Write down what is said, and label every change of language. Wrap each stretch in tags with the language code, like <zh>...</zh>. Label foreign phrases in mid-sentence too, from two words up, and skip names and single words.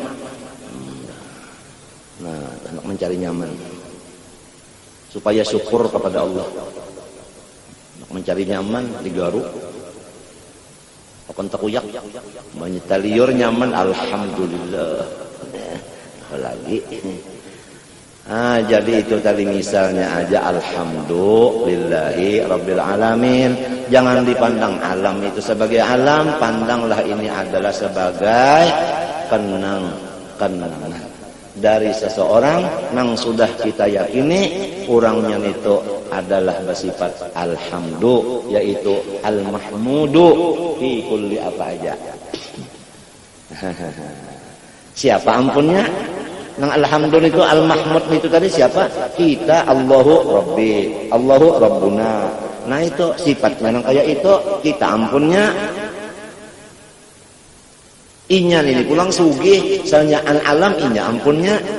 <bjn>Nah, hendak mencari nyaman supaya syukur kepada Allah. Hendak mencari nyaman di garu. Akan takuyak menyita liur nyaman alhamdulillah lagi jadi itu tadi misalnya aja</bjn> <ar>الحمد لله رب العالمين.</ar> <bjn>Jangan dipandang alam itu sebagai alam, pandanglah ini adalah sebagai kenangan dari seseorang yang sudah kita yakini orangnya itu adalah bersifat alhamdu, yaitu</bjn> <ar>المحمود في كل</ar> <bjn>apa aja. Siapa ampunnya? Nang alhamdulillah itu al-mahmud itu tadi siapa? Kita,</bjn> <ar>الله ربي، الله ربنا.</ar> <bjn>Nah itu sifatnya nang kayak itu kita ampunnya. Inya ini pulang sugih, soalnya alam inya ampunnya.</bjn>